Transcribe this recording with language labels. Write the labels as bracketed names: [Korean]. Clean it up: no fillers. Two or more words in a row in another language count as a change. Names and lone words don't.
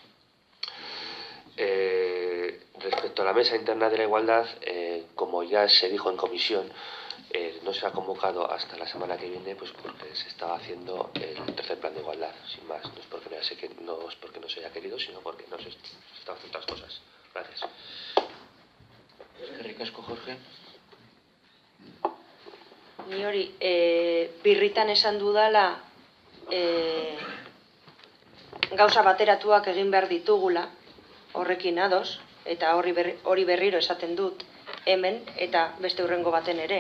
[Spanish] Respecto a la mesa interna de la igualdad, como ya se dijo en comisión, no se ha convocado hasta la semana que viene, pues porque se estaba haciendo el tercer plan de igualdad, sin más. No es porque no se haya querido, sino porque no se estaban haciendo otras cosas. Gracias. [Basque] Eskerrik asko, Jorge. Ni hori, birritan esan dudala gauza bateratuak egin behar ditugula, horrekin ados, eta hori berriro esaten dut hemen, eta beste hurrengo baten ere.